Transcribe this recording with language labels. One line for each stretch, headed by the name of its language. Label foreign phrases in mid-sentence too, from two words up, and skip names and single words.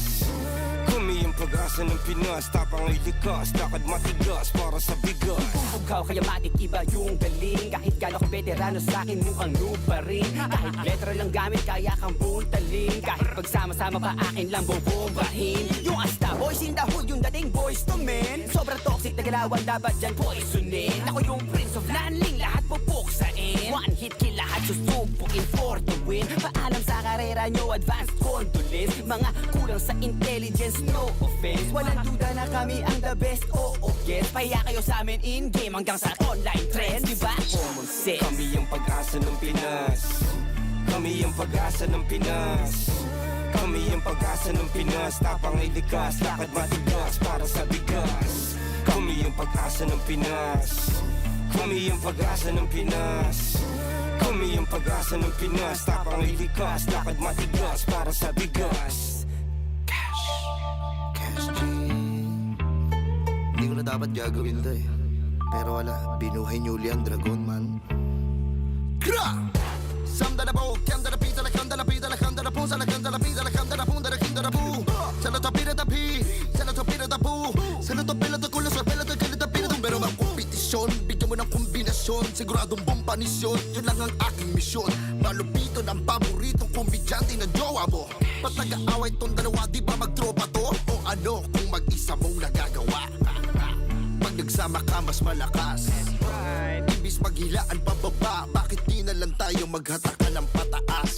Filipino: Kami yung pag-asa ng Pinas. Tapang ay likas, lakad matigas para sa bigas. Ikaw kaya matik iba yung galing. Kahit gano'ng veterano sa'kin mukhang noob pa rin. Kahit letra lang gamit kaya kang puntalin. Kahit pagsama-sama pa akin lang bobombahin. Yung asta
English: boys in the hood,
Filipino: yung dating
English: boys to men.
Filipino: Sobrang toxic na galawan dapat dyan poisonin. Ako yung
English: prince of landing,
Filipino: lahat pupuksain.
English: One hit kill,
Filipino: lahat susupukin
English: for the win.
Filipino: Paalam sa karera nyo,
English: advanced condolence.
Filipino: Mga kulang sa intelligence,
English: no offense.
Filipino: Walang duda na kami ang
English: the best,
Filipino: oo guess. Pahiya kayo sa amin in-game hanggang sa
English: online trends,
Filipino: diba?
English: Common sense.
Filipino: Kami yung pag-asa ng Pinas. Kami ang pag-asa ng Pinas. Kami ang pag-asa ng Pinas. Tapang ay likas, lakad matigas para sa bigas. Kami ang pag-asa ng Pinas. Kami ang pag-asa ng Pinas. Kami ang pag-asa ng Pinas. Tapang ay likas, lakad matigas para sa bigas. Cash G. Hindi ko na dapat gagawin to eh. Pero wala, binuhay niyo uli ang dragon man. Kra! Samda na po, kanda na pita, la kanda na pita, la kanda na po, sa la kanda na pita, la kanda na po, da kinda na po. Sa la topira da pi, sa la topira da po, sa la topila da kulo, sa pela da kila da pila. Pero ang kompetisyon, bigyan mo ng kombinasyon, siguradong bombanisyon, yun lang ang aking misyon. Malupito ng paboritong kombidyante na jowa mo. Ba't nag-aaway tong dalawa, di ba magtropa to? O ano kung mag-isa mong nagagawa? Pag nagsama ka mas malakas. Imbis maghilaan pababa, bakit di na lang tayo maghatakan ng pataas?